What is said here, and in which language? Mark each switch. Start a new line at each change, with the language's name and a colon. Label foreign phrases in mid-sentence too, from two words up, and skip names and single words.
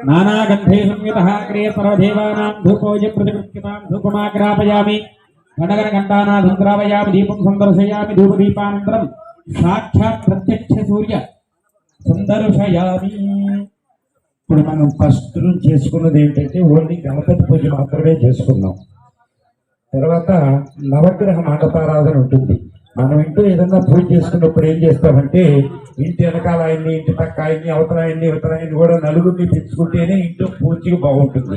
Sanskrit: नानागन्धे संयुतः क्रियसर्वदेवानां धूपोऽयं प्रतिगृह्यतां धूपमाग्रापयामि घटघटघण्टानादं द्रावयामि दीपं सन्दर्शयामि धूपदीपानन्तरं साक्षात् प्रत्यक्ष सूर्य संदर्शयामि।
Telugu: ఇప్పుడు మనం ఫస్ట్ చేసుకున్నది ఏంటంటే ఓన్లీ గణపతి పూజ మాత్రమే చేసుకున్నాం. తర్వాత నవగ్రహ మండపారాధన ఉంటుంది. మనం ఇంట్లో ఏదన్నా పూజ చేసుకున్నప్పుడు ఏం చేస్తామంటే ఇంటి వెనకాల ఆయన్ని, ఇంటి పక్క ఆయన్ని, అవతరాయన్ని కూడా నలుగురిని తెచ్చుకుంటేనే ఇంట్లో పూజకి బాగుంటుంది.